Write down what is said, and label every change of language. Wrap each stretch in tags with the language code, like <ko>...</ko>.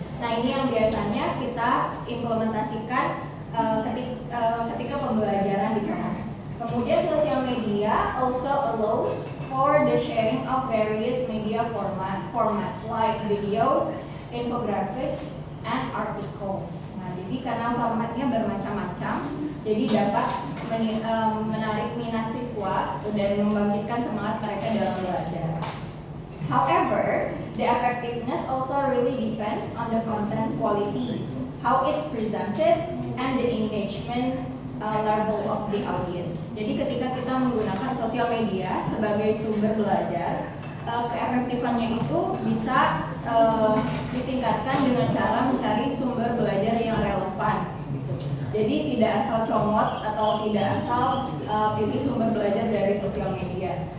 <id>Nah, ini yang biasanya kita implementasikan ketika pembelajaran di kelas.</id> <en>Kemudian sosial media also allows for the sharing of various media formats like videos, infographics, and articles.</en> <id>Nah, jadi karena formatnya bermacam-macam, jadi dapat menarik minat siswa dan membangkitkan semangat mereka dalam belajar.</id> <en>However, the effectiveness also really depends on the content's quality, how it's presented, and the engagement level of the audience.</en> <id>Jadi ketika kita menggunakan sosial media sebagai sumber belajar, keefektifannya itu bisa ditingkatkan dengan cara mencari sumber belajar yang relevan. Jadi tidak asal comot atau tidak asal pilih sumber belajar dari sosial media.</id>